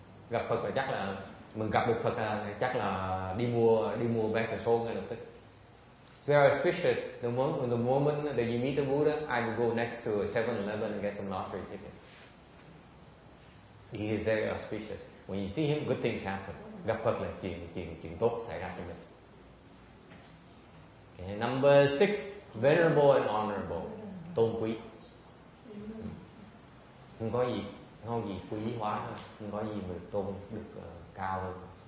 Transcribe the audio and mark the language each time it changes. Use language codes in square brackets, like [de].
[vi] Gặp Phật là chắc là mình gặp được Phật là chắc là đi mua vé xà xô ngay lập tức. [en] Very auspicious. The moment that you meet the Buddha, I will go next to a 7-Eleven and get some lottery ticket. He is very auspicious. When you see him, good things happen. [vi] Gặp Phật là chuyện tốt xảy ra cho mình. [en] Okay. Number 6, venerable and honorable. Tôn quý. [vi] Không có gì quý hóa hơn, không có gì mà tôn được cao hơn.